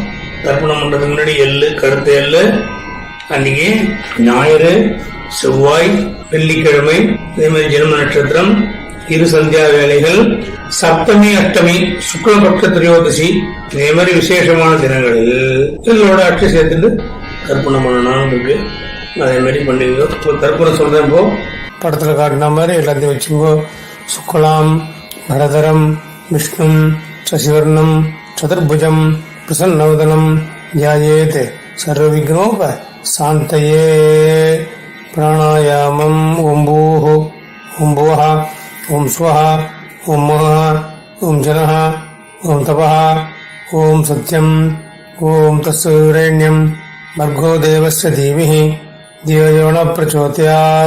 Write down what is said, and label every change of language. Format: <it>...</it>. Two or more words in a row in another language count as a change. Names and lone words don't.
<ta>தர்ப்பணம் பண்ணுறதுக்கு முன்னாடி கருத்து எள்ளு அன்றைக்கி ஞாயிறு, செவ்வாய், வெள்ளிக்கிழமை, இதே மாதிரி ஜென்ம நட்சத்திரம், 2 சந்தியா வேலைகள், சப்தமி அஷ்டமி சுக்லபக்ஷ திரையோதசி இதே மாதிரி விசேஷமான தினங்களில் எல்லோட அட்சி சேர்த்துட்டு தர்ப்பணம் பண்ணணும்னு இருக்கு. அதேமாரி பண்ணிக்கோ. இப்போ கற்பூரம் சொல்கிறேன். இப்போ படத்தில் காட்டின மாதிரி எல்லாத்தையும் வச்சுக்கோ.</ta> <sa>शुक्लाम् बरधरम् विष्णुम् शशिवर्णम् चतुर्भुजम् प्रसन्नवदनम् ध्यायेत् सर्वविघ्नोप शान्तये. प्राणायामम् ॐ भूः ॐ भुवः ॐ स्वः ॐ महः ॐ जनः ॐ तपः ॐ सत्यम् ॐ तत्सवितुर्वरेण्यम् भर्गो देवस्य धीमहि धियो यो न प्रचोदयात्.</sa>